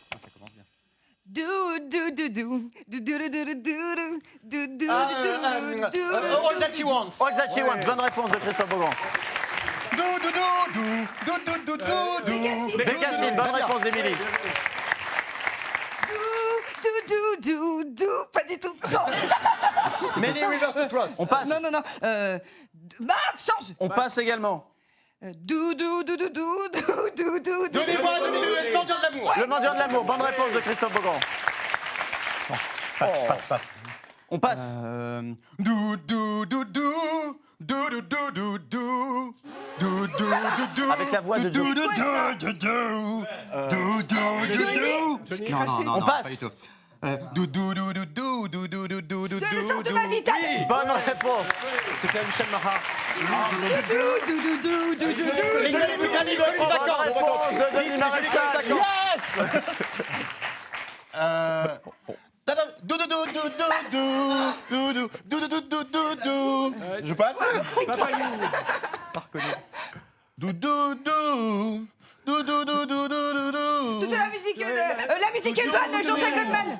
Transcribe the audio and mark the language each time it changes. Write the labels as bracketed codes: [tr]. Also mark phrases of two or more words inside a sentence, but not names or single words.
[fr] Dou dou dou dou dou dou dou dou dou dou dou All that she wants. All That She Wants, bonne réponse de Christophe Beaugrand. Bécassine, bonne réponse d'Émilie. dou dou dou. Pas du tout. Change. Many rivers to cross. On passe. Non non non. Change. On passe également. Dou dou dou dou dou dou dou dou. Donnez-moi le mendiant de l'amour. Le mendiant de l'amour, bonne réponse de Christophe Beaugrand. Passe. On passe. Avec la voix de Joe. Non, On pas passe. du tout. De le sens de ma vie, t'as Bonne réponse. C'était Michel Marat. dou dou dou dou dou dou. Bonne réponse de Denis Maréchal. Yes. Je passe. Papa You. Toute la musique bonne, Jean-Jacques Goldman.